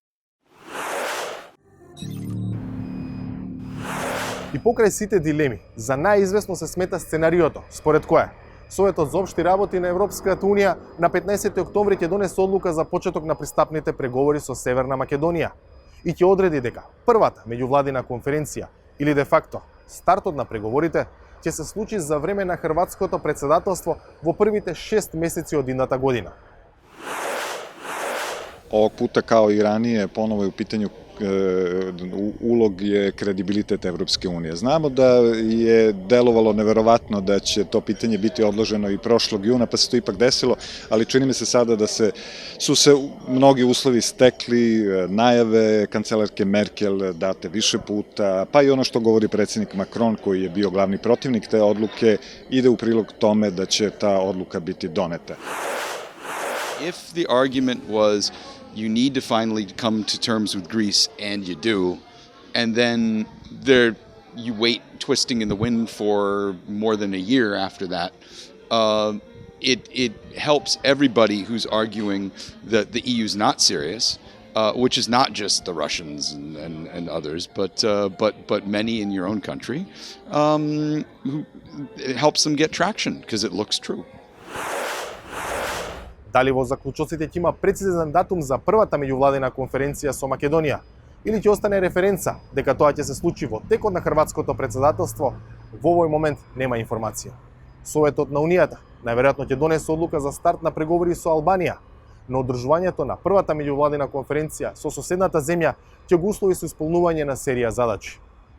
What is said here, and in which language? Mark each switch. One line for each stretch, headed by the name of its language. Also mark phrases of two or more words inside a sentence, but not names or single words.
Macedonian: И покрај сите дилеми, за најизвестно се смета сценариото, според кое Советот за општи работи на Европската Унија на 15 октомври ќе донесе одлука за почеток на пристапните преговори со Северна Македонија и ќе одреди дека првата меѓувладина конференција или де факто стартот на преговорите ќе се случи за време на хрватското председателство во првите 6 месеци од идната година.
Serbian: Ovog puta kao i ranije ponovo je u pitanju ulog je kredibilitet Evropske unije. Znamo da je delovalo neverovatno da će to pitanje biti odloženo i prošlog juna, pa se to ipak desilo, ali čini mi se sada da su se mnogi uslovi stekli, najave kancelarke Merkel date više puta, pa i ono što govori predsjednik Macron koji je bio glavni protivnik te odluke, ide u prilog tome da će ta odluka biti doneta.
English: If the argument was you need to finally come to terms with Greece, and you do, and then you wait twisting in the wind for more than a year after that, it helps everybody who's arguing that the EU's not serious which is not just the Russians and others, but many in your own country, it helps them get traction because it looks true.
Macedonian: Дали во заклучоците ќе има прецизен датум за првата меѓувладина конференција со Македонија или ќе остане референца дека тоа ќе се случи во текот на хрватското председателство, во овој момент нема информација. Советот на Унијата најверојатно ќе донесе одлука за старт на преговори со Албанија, но одржувањето на првата меѓувладина конференција со соседната земја ќе го услови со исполнување на серија задачи.